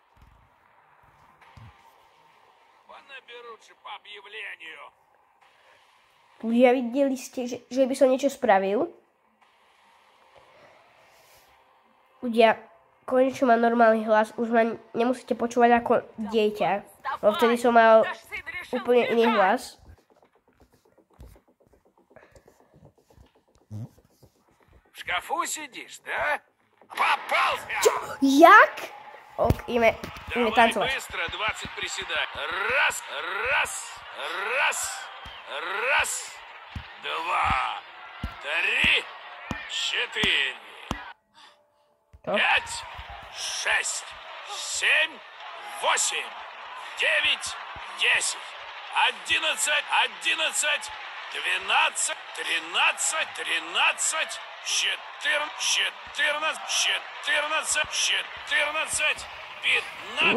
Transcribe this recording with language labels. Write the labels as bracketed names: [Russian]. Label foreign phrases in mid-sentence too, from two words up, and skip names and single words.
[Slovak] Ľudia, videli ste, že by som niečo spravil? Ľudia, konečne mám normálny hlas, už ma nemusíte počúvať ako dieťa. Lebo vtedy som mal úplne iný hlas. [Russian] В шкафу сидишь, да? Попался! [Slovak] Jak? Ok, ideme tancovať. [Russian] Быстро 20 приседаний. Раз, раз, раз, раз, два, три, четыре, пять, шесть, семь, восемь, девять, десять, 11, 12, 13, 15,